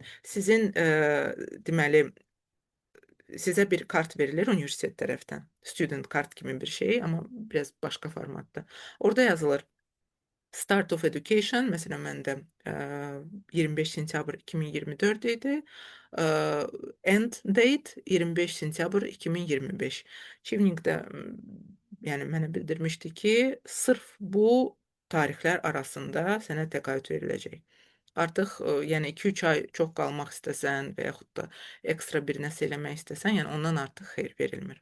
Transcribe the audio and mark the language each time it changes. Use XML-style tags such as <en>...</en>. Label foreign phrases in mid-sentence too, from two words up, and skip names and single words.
<az>Sizin deməli sizə bir kart verilir universitet tərəfdən. Student kart kimi bir şey, amma biraz başqa formatda. Orada yazılır</az> <en>Start of Education,</en> <az>məsələn, məndə 25 sentyabr 2024 idi.</az> <en>End date</en> <az>25 sentyabr 2025. Chevening-də yəni mənə bildirmişdi ki, sırf bu tarixlər arasında sənə təqaüd veriləcək. Artıq yəni 2-3 ay çox qalmaq istəsən və yaxud da ekstra bir nəsə eləmək istəsən, yəni ondan artıq xeyir verilmir.</az>